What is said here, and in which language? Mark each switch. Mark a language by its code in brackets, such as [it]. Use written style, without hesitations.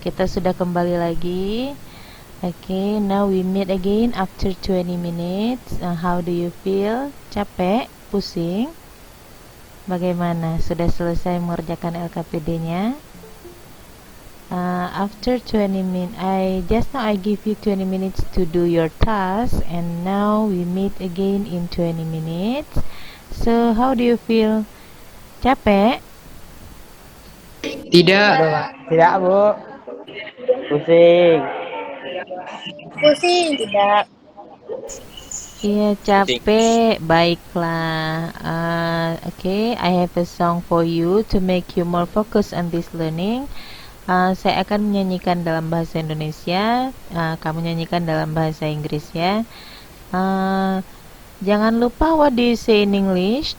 [id] Kita sudah kembali lagi. [en] Oke, now we meet again after 20 minutes. How do you feel? [id] Capek? Pusing? Bagaimana? Sudah selesai mengerjakan LKPD-nya? [en] After 20 minutes, I give you 20 minutes to do your task, and now we meet again in 20 minutes. So how do you feel? [id] Capek? Tidak. Tidak, Bu. Pusing. Pusing tidak. Iya, capek. Baiklah. [en] Okay, I have a song for you to make you more focused on this learning. [id] Saya akan menyanyikan dalam bahasa Indonesia, kamu nyanyikan dalam bahasa Inggris ya. Jangan lupa, [en] what do you say in English?